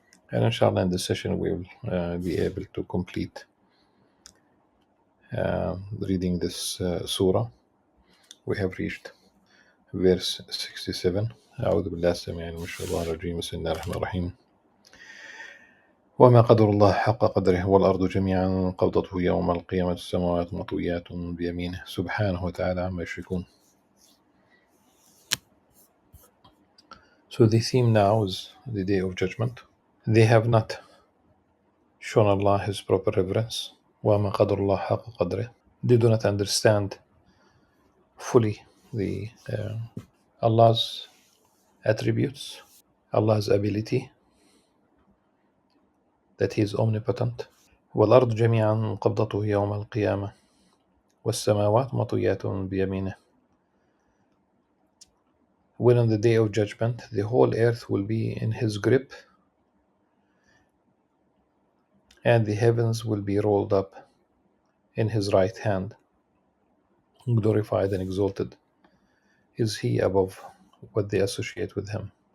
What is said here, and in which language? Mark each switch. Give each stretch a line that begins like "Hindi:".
English: And inshallah in this session we will be able to complete reading this surah. We have reached verse 67.
Arabic: أعوذ بالله السميع العليم من الشيطان الرجيم. بسم الله الرحمن الرحيم. وما قدر الله حق قدره والأرض جميعا قبضته يوم القيامة السماوات مطويات بيمينه سبحانه وتعالى عما يشركون.
English: So the theme now is the Day of Judgment. They have not shown Allah His proper reverence.
Arabic: وما قدر الله حق قدره.
English: They do not understand fully the Allah's attributes, Allah's ability, that He is omnipotent.
Arabic: والأرض جميعا قبضته يوم القيامة والسماوات مطويات بيمينه.
English: When on the day of judgment the whole earth will be in His grip and the heavens will be rolled up in His right hand. Glorified and exalted is He above what they associate with Him.